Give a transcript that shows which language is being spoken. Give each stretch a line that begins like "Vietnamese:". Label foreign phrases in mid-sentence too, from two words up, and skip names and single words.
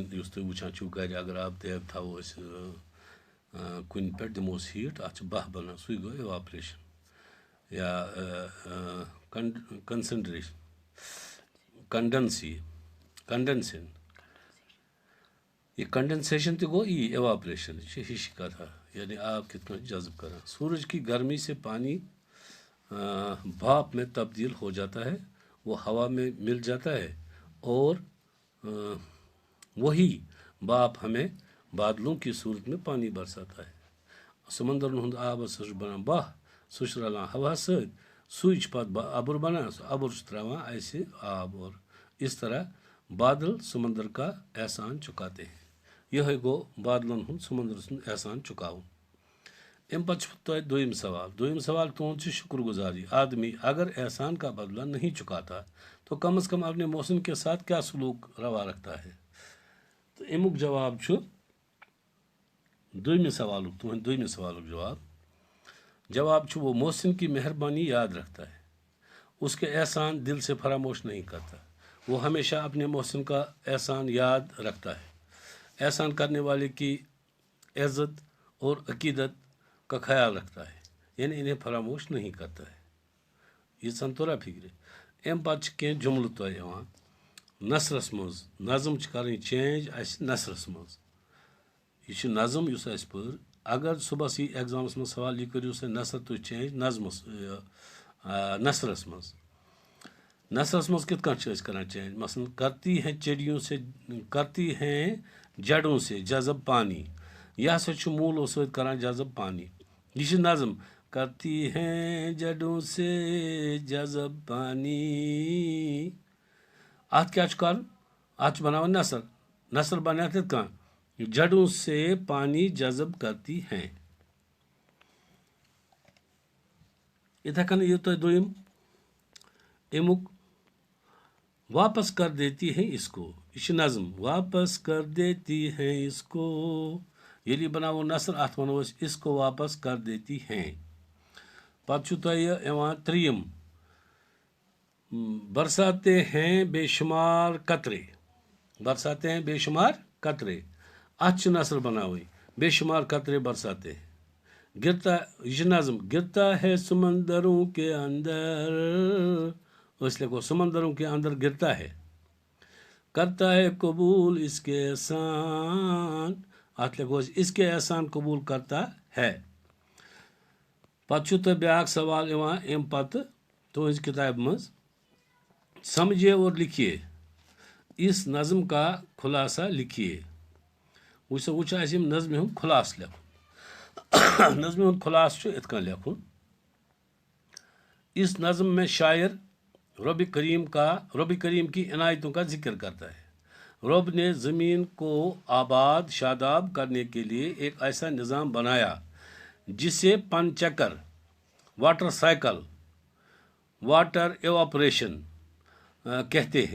Kashmiri: یُس تُہۍ وٕچھان چھُو گرِ، اگر آب تیب تھاوو أسۍ کُنہِ پٮ۪ٹھ دِموس ہیٖٹ، اتھ چھُ بہہ بنان، سُے گوٚو
English: evaporation or concentration,
Kashmiri: کنڈنسن۔ یہ کنڈنسیشن تہِ گوٚو ایواپریشن، یہ چھِ ہِش کتھا، یعنی آب کِتھ کٔنۍ جذب کران۔
Urdu: سورج کی گرمی سے پانی بھاپ میں تبدیل ہو جاتا ہے، وہ ہوا میں مل جاتا ہے اور وہی باپ ہمیں بادلوں کی صورت میں پانی برساتا ہے۔
Kashmiri: سمندر ہُنٛد آب ہسا چھُ بنان بہہ، سُہ چھُ رلان ہواہس سۭتۍ، سُے چھُ پتہٕ ابر بنان، سُہ ابر چھُ تراوان اسہِ آب
Urdu: اور اس طرح بادل سمندر کا احسان چُکاتے ہیں۔
Kashmiri: یہے گوٚو بادلن ہُنٛد سمندر سُنٛد احسان چُکاوُن۔ امہِ پتہٕ چھُ تۄہہِ دوٚیِم سوال۔ دوٚیِم سوال تُہُنٛد چھُ شکر گزاری۔
Urdu: آدمی اگر احسان کا بدلہ نہیں چکاتا تو کم از کم اپنے محسن کے ساتھ کیا سلوک روا رکھتا ہے؟
Kashmiri: تو امیُک جواب چھُ دوٚیمہِ سوالُک، تُہنٛدِ دوٚیمہِ سوالُک جواب چھُ
Urdu: وہ محسن کی مہربانی یاد رکھتا ہے، اس کے احسان دل سے فراموش نہیں کرتا۔ وہ ہمیشہ اپنے محسن کا احسان یاد رکھتا ہے، احسان کرنے والے کی عزت اور عقیدت کا خیال رکھتا ہے، یعنی انہیں فراموش نہیں کرتا ہے۔
Kashmiri: یہ سنتورا فکر۔ امہِ پتہٕ چھِ کینٛہہ جملہٕ تۄہہِ یِوان نثرس منٛز۔ نظم چھِ کرٕنۍ چینج اسہِ نثرس منٛز۔ یہ چھُ نظم یُس اسہِ پٔر، اگر صبحس یی ایگزامس منٛز سوال، یہِ کٔرِو سا نثر تُہۍ چینج نظمس نثرس منٛز۔ نثرس منٛز کِتھ کٔنۍ چھِ أسۍ کران چینج؟
Urdu: مثلاً کرتی ہیں جڑوں سے جذب پانی،
Kashmiri: یہ ہسا چھُ موٗلو سۭتۍ کران جذب پانی. یہ چھِ نظم.
Urdu: کرتی ہیں جڈوں سے جذب پانی.
Kashmiri: اتھ کیٛاہ چھُ کرُن؟ اتھ چھُ بناوُن نثر. نثر بنیٛاو تِتھ کٔنۍ
Urdu: جڈوں سے پانی جذب کرتی ہیں.
Kashmiri: اتھے کٔنۍ یہِ تۄہہِ دوٚیِم امیُک
Urdu: واپس کر دیتی ہیں اس کو.
Kashmiri: یہ چھِ نظم.
Urdu: واپس کر دیتی ہیں اس کو.
Kashmiri: ییٚلہِ یہِ بناوو نثر اتھ ونو أسۍ
Urdu: اس کو واپس کر دیتی ہیں.
Kashmiri: پتہٕ چھُ تۄہہِ یِوان ترٛیٚیِم
Urdu: برساتے ہیں بے شمار قطرے. برساتے ہیں بے شمار قطرے.
Kashmiri: اتھ چھِ نثر بناوٕنۍ.
Urdu: بے شمار قطرے برساتے ہیں. گرتا
Kashmiri: یہ چھِ نظم.
Urdu: گرتا ہے سمندروں کے اندر. اس لیکھو سمندروں کے اندر گرتا ہے. کرتا ہے قبول اس کے احسان.
Kashmiri: اتھ لیکھو
Urdu: اس کے احسان قبول کرتا ہے.
Kashmiri: پتہٕ چھُ تۄہہِ بیٛاکھ سوال یِوان اَمہِ پتہٕ تُہنٛزِ کِتابہِ منٛز.
Urdu: سمجھیے اور لکھیے اس نظم کا خلاصہ لکھیے.
Kashmiri: وٕچھ چھُ اَسہِ یِم نظمہِ ہُنٛد خلاصہٕ لیکھُن. نظمہِ ہُنٛد خلاصہٕ چھُ یِتھ کٔنۍ لیکھُن.
Urdu: اس نظم میں شاعر رب کریم کی عنایتوں کا ذکر کرتا ہے. رب نے زمین کو آباد شاداب کرنے کے لیے ایک ایسا نظام بنایا جسے پن چکر،
English: water cycle, water evaporation
Urdu: کہتے ہیں.